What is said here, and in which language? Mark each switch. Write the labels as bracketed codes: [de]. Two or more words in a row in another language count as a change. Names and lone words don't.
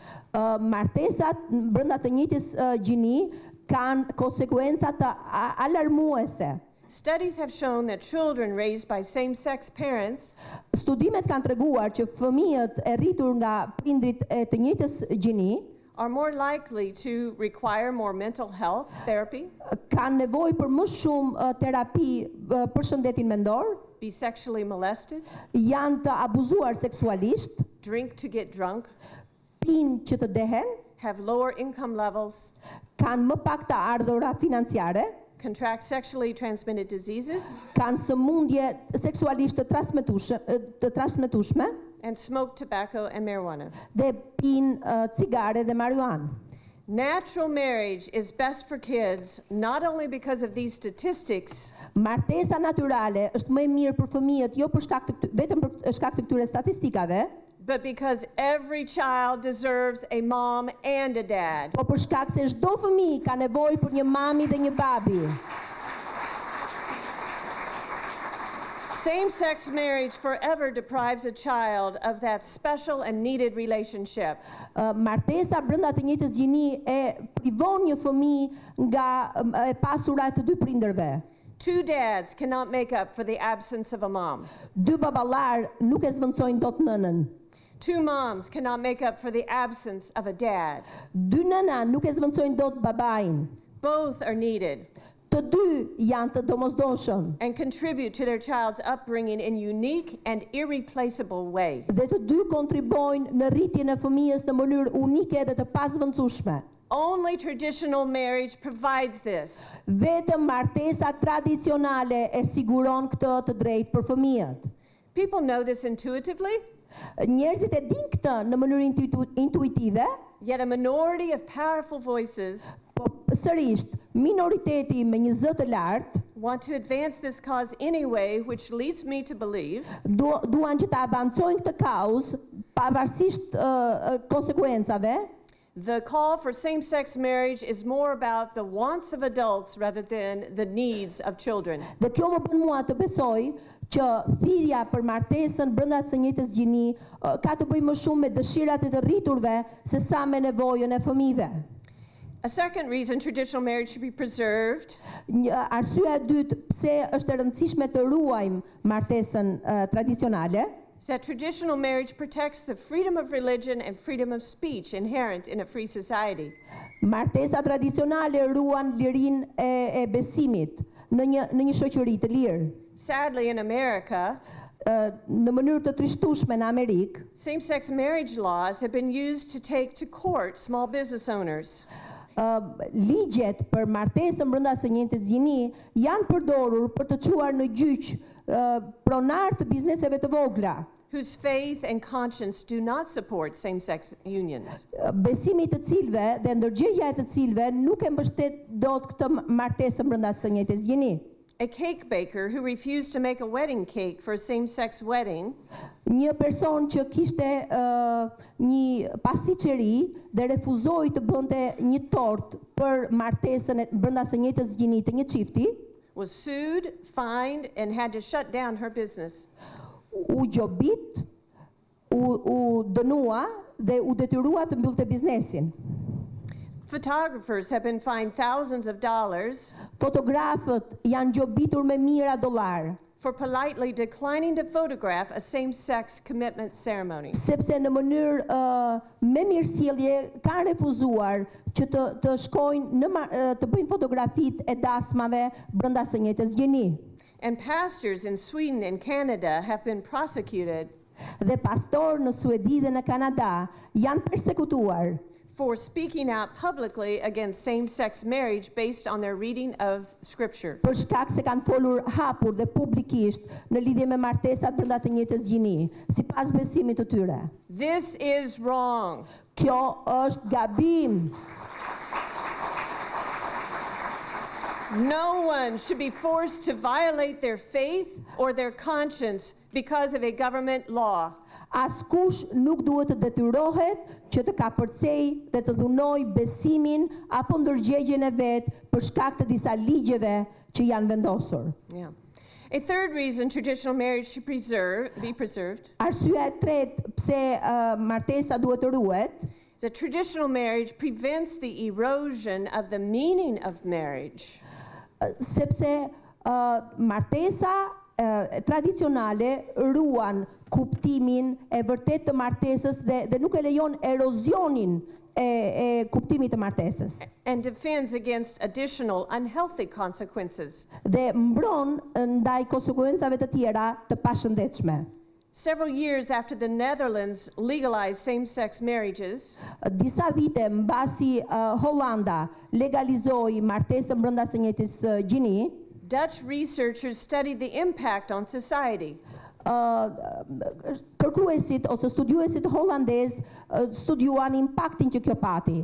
[sq] Martesat brenda të njëjtës gjini kanë konsekuenca të alarmuese. [en] Studies have shown that children raised by same-sex parents [sq] Studimet kanë treguar që fëmijët e rritur nga prindrit e të njëjtës gjini [en] are more likely to require more mental health therapy, [sq] kanë nevojë për më shumë terapi për shëndetin mendor, [en] be sexually molested, [sq] janë të abuzuar seksualisht, [en] drink to get drunk, [sq] pinë që të dehen, [en] have lower income levels, [sq] kanë më pak të ardhura financiare, [en] contract sexually transmitted diseases, [sq] kanë sëmundje seksualisht të transmetueshme [en] and smoke tobacco and marijuana. [sq] dhe pinë cigare dhe marijuanë. [en] Natural marriage is best for kids not only because of these statistics, [sq] Martesa natyrale është më e mirë për fëmijët, jo vetëm për shkak të këtyre statistikave, [en] but because every child deserves a mom and a dad. [sq] po për shkak se çdo fëmijë ka nevojë për një mami dhe një babi. [en] Same-sex marriage forever deprives a child of that special and needed relationship. [sq] Martesa brenda të njëjtës gjini e privon një fëmijë nga e pasura të dy prindërve. [en] Two dads cannot make up for the absence of a mom. [sq] Dy baballar nuk e zvendçojnë dot nënën. [en] Two moms cannot make up for the absence of a dad. [sq] Dy nëna nuk e zvendçojnë dot babain. [en] Both are needed [sq] Të dy janë të domosdoshëm [en] and contribute to their child's upbringing in unique and irreplaceable way. [sq] dhe të dy kontribojnë në rritjen e fëmijës në mënyrë unike dhe të pazvendësueshme. [en] Only traditional marriage provides this. [sq] Vetëm martesa tradicionale e siguron këtë të drejtë për fëmijët. [en] People know this intuitively, [sq] Njerëzit e dinë këtë në mënyrë intuitive, [en] yet a minority of powerful voices [sq] po sërish minoriteti me një zë të lartë [en] want to advance this cause anyway, which leads me to believe [sq] duan që të avancojnë këtë kauzë pavarësisht konsekuencave. [en] the call for same-sex marriage is more about the wants of adults rather than the needs of children. [sq] Dhe kjo më bën mua të besoj që thirrja për martesën brenda së njëjtës gjini ka të bëjë më shumë me dëshirat e të rriturve se sa me nevojën e fëmijëve. [en] A second reason traditional marriage should be preserved [sq] Arsyeja e dytë pse është e rëndësishme të ruajmë martesën tradicionale [en] is that traditional marriage protects the freedom of religion and freedom of speech inherent in a free society. [sq] Martesa tradicionale ruan lirinë e besimit në një shoqëri të lirë. [en] Sadly, in America, [sq] Në mënyrë të trishtueshme në Amerikë, [en] same-sex marriage laws have been used to take to court small business owners. [sq] Ligjet për martesën brenda së njëjtës gjini janë përdorur për të çuar në gjyq pronar të bizneseve të vogla, [en] Whose faith and conscience do not support same-sex unions. [sq] besimi të cilëve dhe ndërgjegja e të cilëve nuk e mbështet dot këtë martesën brenda së njëjtës gjini. [en] A cake baker who refused to make a wedding cake for a same-sex wedding [sq] Një person që kishte një pastiqeri dhe refuzoi të bënte një tort për martesën brenda së njëjtës gjini të një çifti, [en] was sued, fined, and had to shut down her business. [sq] u gjobit, u dënua dhe u detyrua të mbyllte biznesin. [en] Photographers have been fined thousands of dollars [sq] Fotografët janë gjobitur me mijëra dollar [en] for politely declining to photograph a same-sex commitment ceremony. [sq] sepse në mënyrë me mirësjellje kanë refuzuar që të shkojnë të bëjnë fotografitë e dasmave brenda së njëjtës gjini. [en] And pastors in Sweden and Canada have been prosecuted [sq] Dhe pastorë në Suedi dhe në Kanada janë persekutuar [en] for speaking out publicly against same-sex marriage based on their reading of Scripture. [sq] Për shkak se kanë folur hapur dhe publikisht në lidhje me martesat brenda të njëjtës gjini, sipas besimit të tyre. [en] This is wrong. [sq] Kjo është gabim. [en] No one should be forced to violate their faith or their conscience because of a government law. [sq] Askush nuk duhet të detyrohet që të kapërcej dhe të dhunoj besimin apo ndërgjegjen e vet për shkak të disa ligjeve që janë vendosur. [en] Yeah. A third reason traditional marriage should be preserved. [sq] Arsyeja e tretë pse martesa duhet të ruhet, [en] The traditional marriage prevents the erosion of the meaning of marriage. [sq] sepse martesa tradicionale ruan kuptimin e vërtet të martesës dhe nuk e lejon erozionin e kuptimit të martesës. [en] And defends against additional unhealthy consequences. [sq] Dhe mbron ndaj konsekuencave të tjera të pashëndetshme. [en] Several years after the Netherlands legalized same-sex marriages, [sq] Disa vite mbasi Hollanda legalizoi martesën brenda së njëjtës gjini, [en] Dutch researchers studied the impact on society. [sq] Kërkuesit ose studiuesit holandez studiuan impaktin që kjo pati.